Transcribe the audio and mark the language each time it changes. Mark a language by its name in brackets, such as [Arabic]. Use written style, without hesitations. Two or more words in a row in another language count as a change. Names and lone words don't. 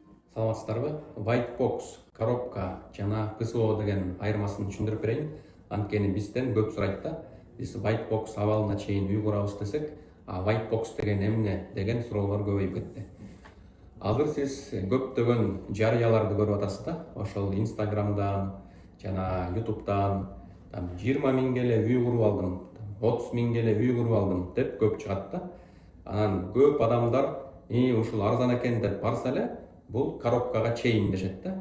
[Kyrgyz] Саламатсыздарбы? [English] White box, [Kyrgyz] коробка жана ПСО деген айырмасын түшүндүрүп берейин. Анткени бизден көп сурайт да. Биз [English] white box [Kyrgyz] абалына чейин үй курабыз десек, [English] white box [Kyrgyz] деген эмне деген суроолор көбөйүп кетти. Азыр сиз көптөгөн жарыяларды көрүп атасыз да. Ошол Instagramдан жана YouTube'дан 20 миңге эле үй куруп алдым, 30 миңге эле үй куруп алдым деп көп чыгат да. Анан көп адамдар ушул арзан экен деп барса эле бул коробкага чейин дешет да.